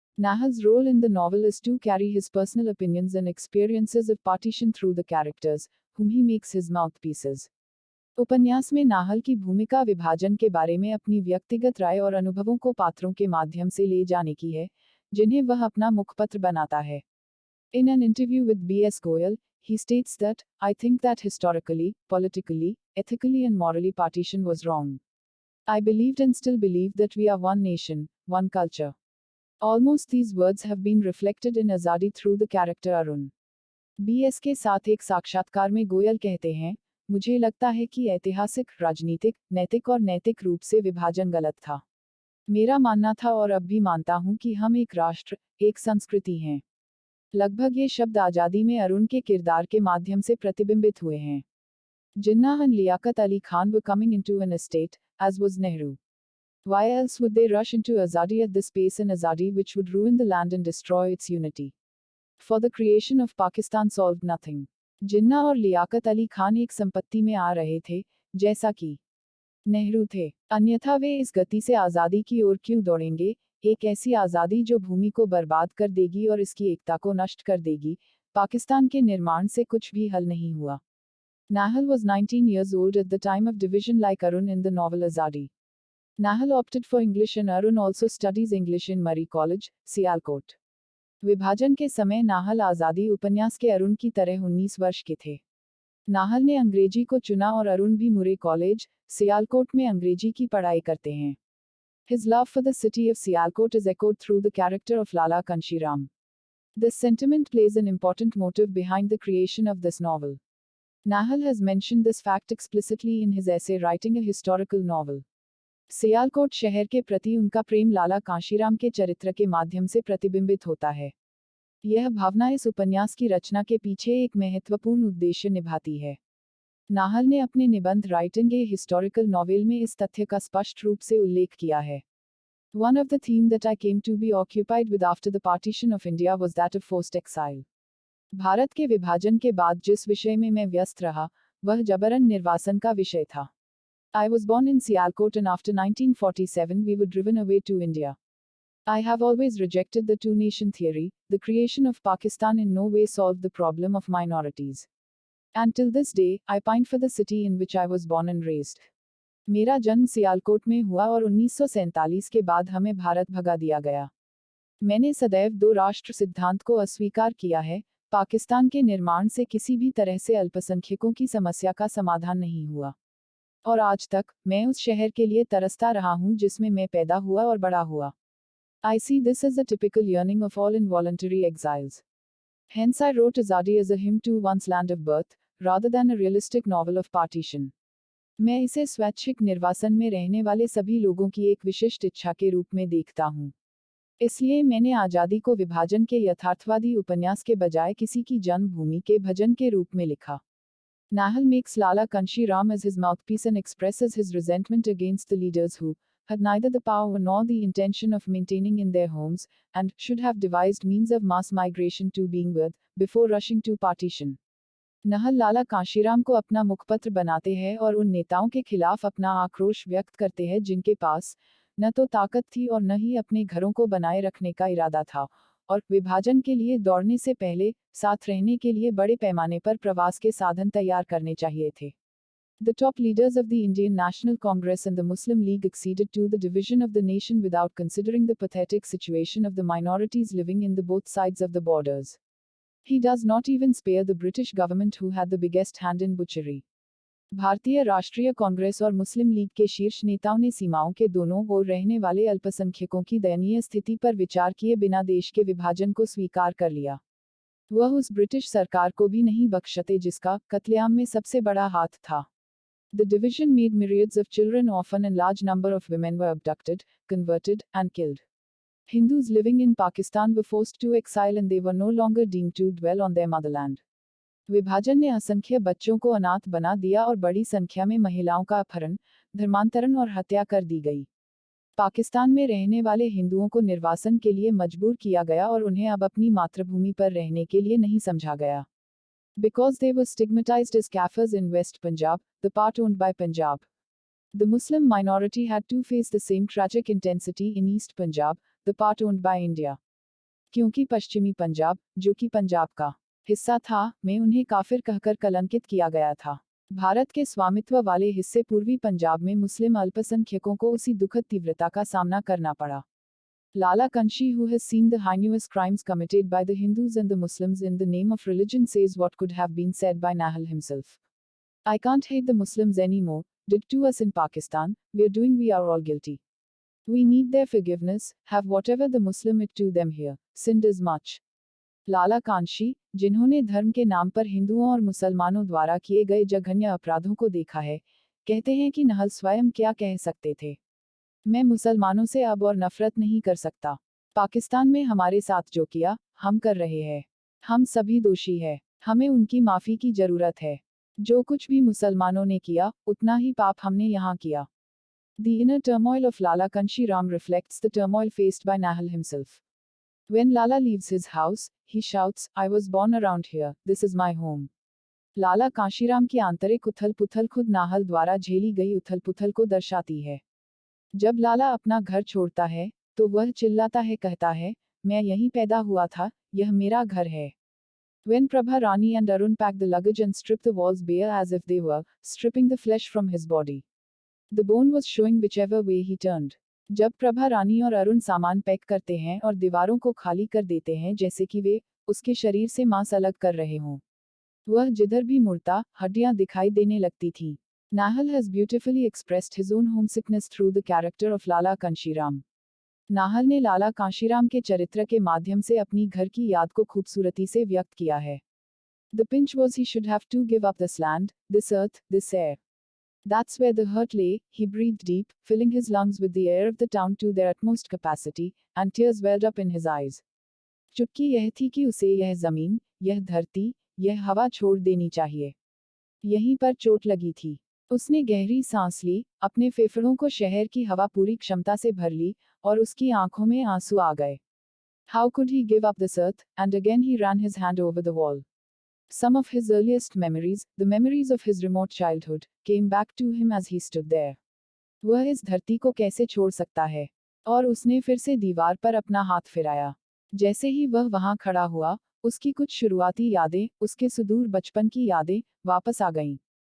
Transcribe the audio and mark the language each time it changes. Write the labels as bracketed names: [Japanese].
[English] Nahal's role in the novel is to carry his personal opinions and experiences of partition through the characters, whom he makes his mouthpieces. [Hindi] उपन्यास में Nahal की भूमिका विभाजन के बारे में अपनी व्यक्तिगत राय और अनुभवों को पात्रों के माध्यम से ले जाने की है, जिन्हें वह अपना मुखपत्र बनाता है। [English] In an interview with B.S. Goyal, he states that, I think that historically, politically, ethically and morally partition was wrong. I believed and still believe that we are one nation, one culture. Almost these words have been reflected in Azadi through the character Arun. B.S. [Hindi] के साथ एक साक्षात्कार में गोयल कहते हैं, मुझे लगता है कि ऐतिहासिक, राजनीतिक, नैतिक और नैतिक रूप से विभाजन गलत था। मेरा मानना था और अब भी मानता हूं कि हम एक राष्ट्र, एक संस्कृति हैं। लगभग ये शब्द आज़ादी में अरुण के किरदार के माध्यम से प्रतिबिंबित हुए हैं। [English] Jinnah and Liaquat Ali Khan were coming into an estate, as was Nehru. Why else would they rush into Azadi at this pace, in Azadi which would ruin the land and destroy its unity? For the creation of Pakistan solved nothing. [Hindi] जिन्ना और लियाकत अली खान एक संपत्ति में आ रहे थे, जैसा कि नेहरू थे। अन्यथा वे इस गति से आज़ादी की ओर क्यों दौड़ेंगे, एक ऐसी आज़ादी जो भूमि को बर्बाद कर देगी और इसकी एकता को नष्ट कर देगी। पाकिस्तान के निर्माण से कुछ भी हल नहीं हुआ। [English] Nahal was 19 years old at the time of division, like Arun in the novel Azadi. Nahal opted for English and Arun also studies English in Murray College, Sialkot. [Hindi] विभाजन के समय नाहल आज़ादी उपन्यास के अरुण की तरह 19 वर्ष के थे। नाहल ने अंग्रेजी को चुना और अरुण भी मुरे कॉलेज, सियालकोट में अंग्रेजी की पढ़ाई करते हैं। [English] His love for the city of Sialkot is echoed through the character of Lala Kanshiram. This sentiment plays an important motive behind the creation of this novel. Nahal has mentioned this fact explicitly in his essay Writing a Historical Novel. [Hindi] Sialkot शहर के प्रति उनका प्रेम लाला कांशीराम के चरित्र के माध्यम से प्रतिबिंबित होता है। यह भावना इस उपन्यास की रचना के पीछे एक महत्वपूर्ण उद्देश्य निभाती है। नाहल ने अपने निबंध राइटिंग ए हिस्टोरिकल नॉवेल में इस तथ्य का स्पष्ट रूप से उल्लेख किया है। [English] One of the theme that I came to be occupied with after the partition of India was that of forced exile. [Hindi] Bharat के विभाजन के बाद जिस विषय में मैं व्यस्त रहा, वह जबरन निर्वासन का विषय था। [English] I was born in Sialkot and after 1947 we were driven away to India. I have always rejected the two-nation theory. The creation of Pakistan in no way solved the problem of minorities. And till this day, I pine for the city in which I was born and raised. [Hindi] मेरा जन्म सियालकोट में हुआ और 1947 के बाद हमें भारत भगा दिया गया। मैंने सदैव दो राष्ट्र सिद्धांत को अस्वीकार किया है। पाकिस्तान के निर्माण से किसी भी तरह से अल्पसंख्यकों की समस्या का समाधान नहीं हुआ। और आज तक, मैं उस शहर के लिए तरसता रहा हूँ जिसमें मैं पैदा हुआ और बड़ा हुआ। [English] I see this as a typical yearning of all involuntary exiles. Hence I wrote Azadi as a hymn to one's land of birth, rather than a realistic novel of partition. [Hindi] मैं इसे स्वैच्छिक निर्वासन में रहने वाले सभी लोगों की एक विशिष्ट इच्छा के रूप में देखता हूँ। इसलिए मैंने आज़ादी को विभाजन के यथार्थवादी उपन्यास के बजाय किसी की जन्मभूमि के भजन के रूप में लिखा। [English] Nahal makes Lala Kanshiram as his mouthpiece and expresses his resentment against the leaders who had neither the power nor the intention of maintaining in their homes, and should have devised means of mass migration to being with, before rushing to partition. [Hindi] नहल लाला कांशीराम को अपना मुखपत्र बनाते हैं और उन नेताओं के खिलाफ अपना आक्रोश व्यक्त करते हैं जिनके पास न तो ताकत थी और न ही अपने घरों को बनाए रखने का इरादा था, और विभाजन के लिए दौड़ने से पहले साथ रहने के लिए बड़े पैमाने पर प्रवास के साधन तैयार करने चाहिए थे। [English] The top leaders of the Indian National Congress and the Muslim League acceded to the division of the nation without considering the pathetic situation of the minorities living in the both sides of the borders. He does not even spare the British government who had the biggest hand in butchery. [Hindi] भारतीय राष्ट्रीय कांग्रेस और मुस्लिम league के शीर्ष नेताओं ने सीमाओं के दोनों ओर रहने वाले अल्पसंख्यकों की दयनीय स्थिति पर विचार किए बिना देश के विभाजन को स्वीकार कर लिया। वह उस ब्रिटिश सरकार को भी नहीं बख्शते जिसका कत्लेआम में सबसे बड़ा हाथ था। [English] The division made myriads of children orphan and large number of women were abducted, converted, and killed. Hindus living in Pakistan were forced to exile and they were no longer deemed to dwell on their motherland. [Hindi] विभाजन ने असंख्य बच्चों को अनाथ बना दिया और बड़ी संख्या में महिलाओं का अपहरण, धर्मांतरण और हत्या कर दी गई। पाकिस्तान में रहने वाले हिंदुओं को निर्वासन के लिए मजबूर किया गया और उन्हें अब अपनी मातृभूमि पर रहने के लिए नहीं समझा गया। [English] Because they were stigmatized as Kafirs in West Punjab, the part owned by Punjab. The Muslim minority had to face the same tragic intensity in East Punjab, the part owned by India. [Hindi] क्योंकि पश्चिमी पंजाब, जो कि पंजाब का हिस्सा था, में उन्हें काफिर कहकर कलंकित किया गया था। भारत के स्वामित्व वाले हिस्से पूर्वी पंजाब में मुस्लिम अल्पसंख्यकों को उसी दुखद तीव्रता का सामना करना पड़ा। [English] Lala Kanshi, who has seen the heinous crimes committed by the Hindus and the Muslims in the name of religion, says what could have been said by Nahal himself. I can't hate the Muslims anymore, did to us in Pakistan, we are all guilty. We need their forgiveness, have whatever the Muslim it to them here, sinned as much. [Hindi] लाला कांशी, जिन्होंने धर्म के नाम पर हिंदुओं और मुसलमानों द्वारा किए गए जघन्य अपराधों को देखा है, कहते हैं कि नहल स्वयं क्या कह सकते थे। मैं मुसलमानों से अब और नफरत नहीं कर सकता। पाकिस्तान में हमारे साथ जो किया, हम कर रहे हैं। हम सभी दोषी हैं। हमें उनकी माफ़ी की ज़रूरत है। जो कुछ भी मुसलमानों ने किया, उतना ही पाप हमने यहाँ किया। [English] The inner turmoil of Lala Kanshiram reflects the turmoil faced by Nahal himself. When Lala leaves his house, he shouts, I was born around here, this is my home. [Hindi] लाला कांशीराम की आंतरिक उथल-पुथल खुद नाहल द्वारा झेली गई उथल-पुथल को दर्शाती है। जब लाला अपना घर छोड़ता है, तो वह चिल्लाता है, कहता है, मैं यहीं पैदा हुआ था, यह मेरा घर है। [English] When Prabha Rani and Arun packed the luggage and stripped the walls bare as if they were stripping the flesh from his body. The bone was showing whichever way he turned. [Hindi] जब प्रभा रानी और अरुण सामान pack करते हैं और दीवारों को खाली कर देते हैं जैसे कि वे उसके शरीर से मांस अलग कर रहे हों, वह जिधर भी मुड़ता, हड्डियां दिखाई देने लगती थीं। [English] Nahal has beautifully expressed his own homesickness through the character of Lala Kanshiram. [Hindi] Nahal ने लाला कांशीराम के चरित्र के माध्यम से अपनी घर की याद को खूबसूरती से व्यक्त किया है। [English] The pinch was he should have to give up this land, this earth, this air. That's where the hurt lay. He breathed deep, filling his lungs with the air of the town to their utmost capacity, and tears welled up in his eyes. [Hindi] चुटकी यह थी कि उसे यह जमीन, यह धरती, यह हवा छोड़ देनी चाहिए। यहीं पर चोट लगी थी। उसने गहरी सांस ली, अपने फेफड़ों को शहर की हवा पूरी क्षमता से भर ली, और उसकी आंखों में आंसू आ गए। [English] How could he give up this earth? And again he ran his hand over the wall. Some of his earliest memories, the memories of his remote childhood, came back to him as he stood there. [Hindi] वह इस धरती को कैसे छोड़ सकता है? और उसने फिर से दीवार पर अपना हाथ फिराया। जैसे ही वह वहां खड़ा हुआ, उसकी कुछ शुरुआती यादें, उसके सुदूर बचपन की यादें, वापस आ गईं।